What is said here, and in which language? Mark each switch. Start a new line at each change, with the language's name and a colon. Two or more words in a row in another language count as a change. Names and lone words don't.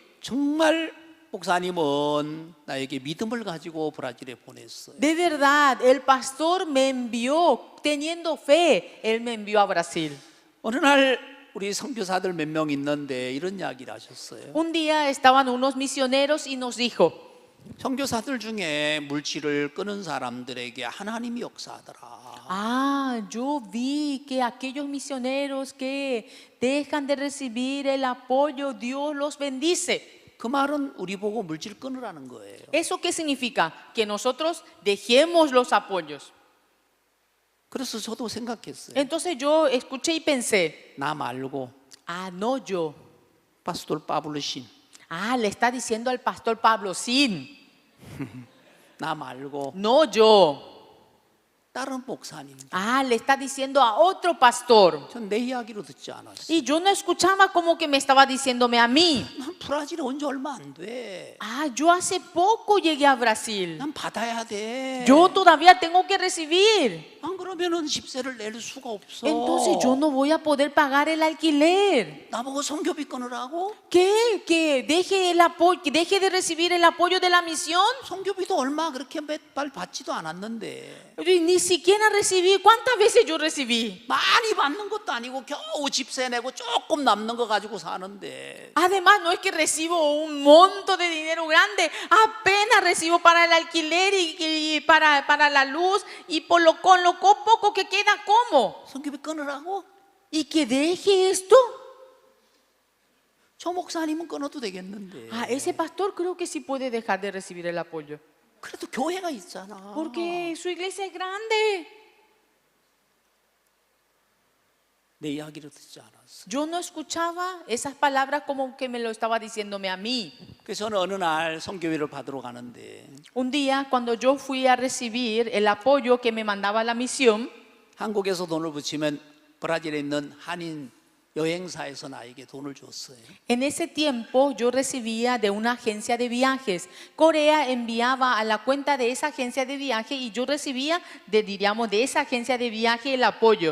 Korean: 정말 목사님은 나에게 믿음을 가지고 브라질에 보냈어요.
Spanish: De verdad, el pastor me envió teniendo fe, él me envió a Brasil.
Korean: 어느 날 우리 선교사들 몇 명 있는데 이런 이야기를 하셨어요.
Spanish: Un día estaban unos misioneros y nos dijo,
Korean: 선교사들 중에 물질을 끄는 사람들에게 하나님이 역사하더라.
Spanish: ah, yo vi que aquellos misioneros que dejan de recibir el apoyo, Dios los bendice.
Korean: 그 말은 우리 보고 물질 끊으라는 거예요.
Spanish: ¿Eso qué significa? Que nosotros dejemos los apoyos.
Korean: 그래서 저도 생각했어요.
Spanish: Entonces yo escuché y pensé,
Korean: 나 말고
Spanish: ah, no yo.
Korean: 파스톨 파블루신,
Spanish: Ah, le está diciendo al pastor Pablo, sin.
Korean: 나 말고
Spanish: No yo.
Korean: 다른 목사님.
Spanish: Ah, le está diciendo a otro pastor.
Korean: 전 내 이야기로 듣지 않았어.
Spanish: Y yo no escuchaba como que me estaba diciéndome a mí.
Korean: 난 브라질에 온 지 얼마 안 돼.
Spanish: Ah, yo hace poco llegué a Brasil.
Korean: 난 받아야 돼.
Spanish: Yo todavía tengo que recibir.
Korean: 안 그러면은 집세를 낼 수가 없어.
Spanish: Entonces yo no voy a poder pagar el alquiler.
Korean: 나보고 선교비 끊으라고?
Spanish: ¿Qué? ¿Que deje el apoyo, que deje de recibir el apoyo de la misión?
Korean: 선교비도 얼마 그렇게 몇 발 받지도 않았는데.
Spanish: Y ni siquiera recibí. ¿Cuántas veces yo recibí?
Korean: 많이 받는 것도 아니고 겨우 집세 내고 조금 남는 거 가지고 사는데.
Spanish: Además, no es que recibo un monto de dinero grande, apenas recibo para el alquiler y para la luz y con lo poco que queda, ¿cómo?
Korean: 선교비 끊으라고?
Spanish: ¿Y que deje esto?
Korean: 저 목사님은 끊어도 되겠는데.
Spanish: Ah, ese pastor creo que sí puede dejar de recibir el apoyo.
Korean: 그래도 교회가 있잖아.
Spanish: Porque su iglesia es grande.
Korean: 내 이야기를 듣지 않았어.
Spanish: Yo no escuchaba esas palabras como que me lo estaba diciéndome a mí.
Korean: 그래서 저는 어느 날 선교비를 받으러 가는데
Spanish: Un día, cuando yo fui a recibir el apoyo que me mandaba la misión,
Korean: 한국에서 돈을 붙이면 브라질에 있는 한인 여행사에서 나에게 돈을 줬어요.
Spanish: en ese tiempo yo recibía de una agencia de viajes. Corea enviaba a la cuenta de esa agencia de viaje y yo recibía de esa agencia de viaje el apoyo.